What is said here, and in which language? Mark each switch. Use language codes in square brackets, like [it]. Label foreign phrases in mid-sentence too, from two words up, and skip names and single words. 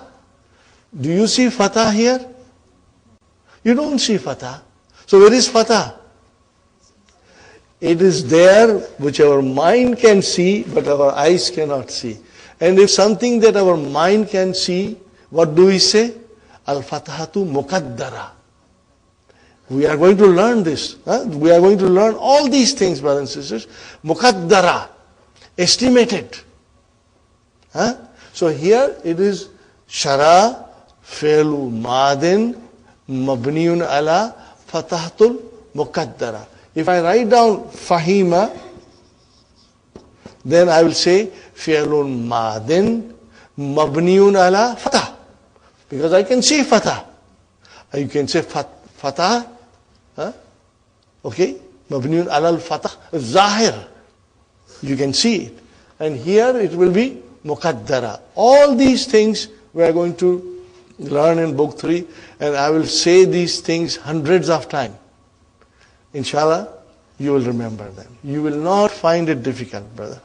[en] Do you see fatah here? You don't see fatah. So where is fatah? It is there which our mind can see, but our eyes cannot see. And if something that our mind can see, what do we say? [ar] الفتحةُ مقدّرة. [en] We are going to learn this. We are going to learn all these things, brothers and sisters. [ar] Muqaddara, [en] estimated. So here it is [ar] شرع، فعلٌ ماضٍ، مبنيٌّ على، الفتحةُ المقدّرة. [en] If I write down fahima, then I will say [ar] فعلٌ ماضٍ، مبنيٌّ على, [en] fatah. Because I can see fatah. You can say fatah. [ar] Okay, مبنيٌّ على الفتح، ظاهر. [en] You can see it. And here it will be muqaddara. All these things we are going to learn in book 3, and I will say these things hundreds of times. inshallah, you will remember them. You will not find it difficult, brother.